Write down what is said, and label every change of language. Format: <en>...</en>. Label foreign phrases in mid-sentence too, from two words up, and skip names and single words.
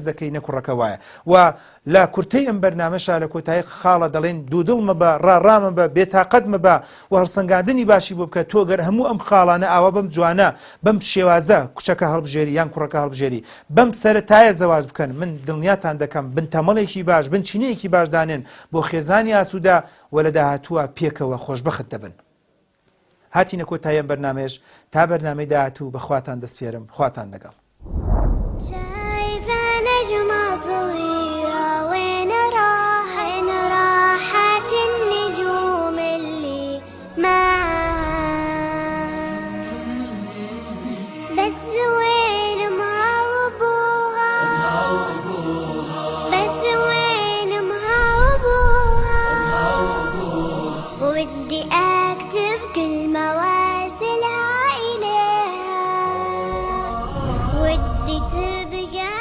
<ckb>دەکەی نەکوڕەکە وایە و لە کورتەی ئەم بەرنامەشا لە کۆتایی خاڵە دەڵێن دوودڵ مەبە ڕاڕامە بە بێتاقەت مەبە و هەڵسەنگاندنی باشی بۆ بکە تۆ گەر هەموو ئەم خاڵانە ئاوا بەم جوانە بەم شێوازە کوچەکە هەڵبژێری یان کوڕەکە هەڵبژێری بەم سەرەتایە زەواج بکەن من دڵنیاتان دەکەم بن تەمەڵێکی باش بن چینەیەکی باش دانێن بۆ خێزانی ئاسوودا و لە داهاتووە پێکەوە خۆشبەخت دەبن هاتینە کۆتایی ئەم بەرنامەیەش تا بەرنامەی داهاتوو بەخواتان دەسپێرم خواتان لەگەڵ</ckb> <ar>شايفة نجمة صغيرة وين راحت النجوم اللي معاها بس وين أمها وأبوها بس وين أمها وأبوها ودي أكتب كلمة وارسلها إليها ودي تبقى</ar>